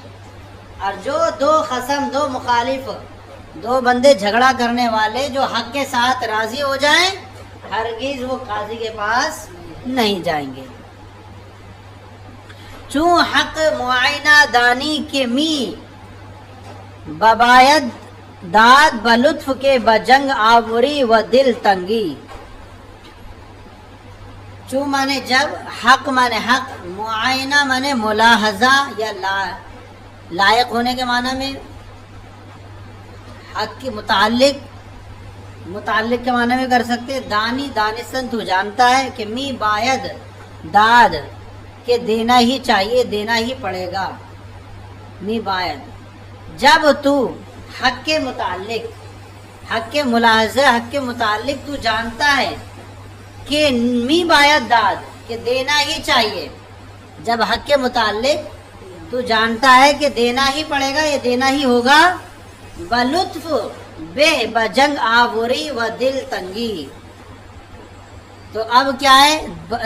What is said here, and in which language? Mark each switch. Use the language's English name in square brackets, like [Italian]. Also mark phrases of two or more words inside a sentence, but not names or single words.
[Urdu] اور جو دو خصم، دو مخالف، دو بندے جھگڑا کرنے والے جو حق کے ساتھ راضی ہو جائیں، ہرگز وہ قاضی کے پاس نہیں جائیں گے. [Persian] چون حق معائنہ دانی کے می، بباید داد بلطف کے بجنگ آوری و دل تنگی. [Urdu] چون مانے جب، حق مانے حق، معائنہ مانے ملاحظہ یا لائق ہونے کے معنی میں، حق کے متعلق کے معنی میں کر سکتے. [Persian] دانی دانستن [Urdu] تو جانتا ہے، کہ [Persian] می باید داد [Urdu] کہ دینا ہی چاہیے، دینا ہی پڑے گا. [Persian] می باید، [Urdu] جب تو حق کے متعلق، حق کے ملاحظہ، حق کے متعلق تو جانتا ہے کہ [Persian] می باید داد [Urdu] کہ دینا ہی چاہیے. جب حق کے متعلق تو جانتا ہے کہ دینا ہی پڑے گا، یہ دینا ہی ہوگا. [Persian] بلطف بے بجنگ آوری و دل تنگی. [Urdu] تو اب کیا ہے؟